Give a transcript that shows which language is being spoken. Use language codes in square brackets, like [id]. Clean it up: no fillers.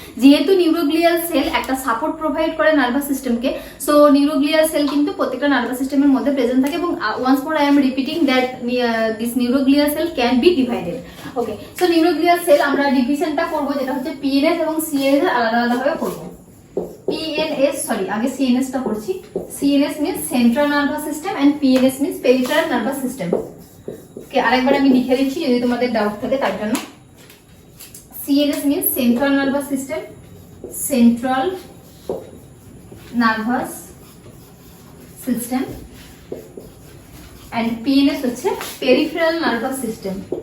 [bn] যেহেতু neuroglial sell একটা support provide করে নার্ভাস সিস্টেমকে, সো নিউরোগ্লিয়াল সেল কিন্তু প্রত্যেকটা নার্ভাস সিস্টেমের মধ্যে প্রেজেন্ট থাকে। [en] এবং once more I am repeating that this neuroglial cell can be divided. [bn] Okay, so neuroglial sell আমরা ডিভিশনটা করবো যেটা হচ্ছে পিএনএস এবং সিএনএস এর আলাদা আলাদা ভাবে করবো। PNS, সরি আগে CNS টা করছি। [en] CNS means central nervous system and PNS means peripheral nervous system. [bn] ওকে, আরেকবার আমি লিখে দিচ্ছি যদি তোমাদের ডাউট থাকে তার জন্য। [en] CNS means central nervous system, central nervous system, and PNS হচ্ছে peripheral nervous system.